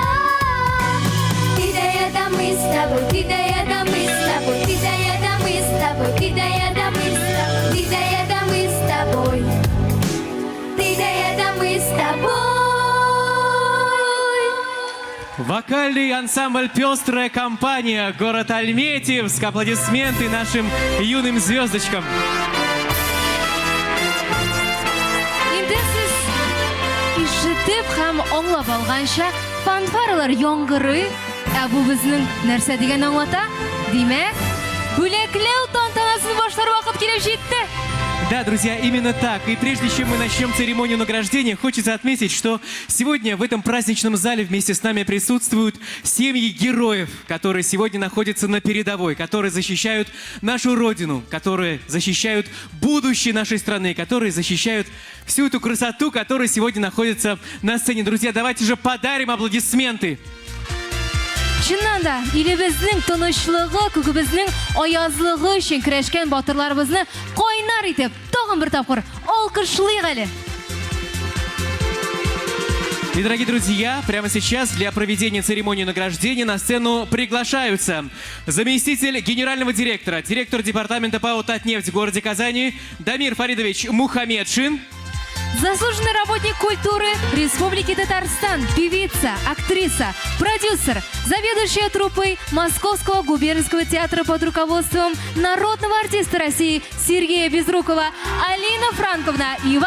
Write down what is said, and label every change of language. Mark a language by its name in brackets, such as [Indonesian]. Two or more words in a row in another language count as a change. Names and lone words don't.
[Russian] Ты да я да мы с тобой, ты да я да мы с тобой, ты да я да мы с тобой, ты да я да мы с тобой, ты да я да мы с тобой, ты да я да мы с тобой. Вокальный ансамбль «Пестрая компания», город Альметьевск. Аплодисменты нашим юным звездочкам. [Tatar] Инде сіз ишетеп һәм аңлап алганча фанфаралар яңгырый, ә бу безнең нәрсә дигән аңлата? Димәк, бүләкләү тантанасын башлар вакыт килеп җитте. [Russian] Да, друзья, именно так. И прежде чем мы начнем церемонию награждения, хочется отметить, что сегодня в этом праздничном зале вместе с нами присутствуют семьи героев, которые сегодня находятся на передовой, которые защищают нашу Родину, которые защищают будущее нашей страны, которые защищают всю эту красоту, которая сегодня находится на сцене. Друзья, давайте же подарим аплодисменты. [Tatar] Чыннан да, илебезнең тынычлыгы, күгебезнең аязлыгы өчен көрәшкән батырларыбызны кайнар итеп, тагын бер тапкыр алкышлыйк әле. [Russian] И, дорогие друзья, прямо сейчас для проведения церемонии награждения на сцену приглашаются заместитель генерального директора, директор департамента ПАО «Татнефть» в городе Казани Дамир Фаридович Мухамедшин. Заслуженный работник культуры Республики Татарстан, певица, актриса, продюсер, заведующая труппой Московского губернского театра под руководством народного артиста России Сергея Безрукова Алина Франковна Ивах.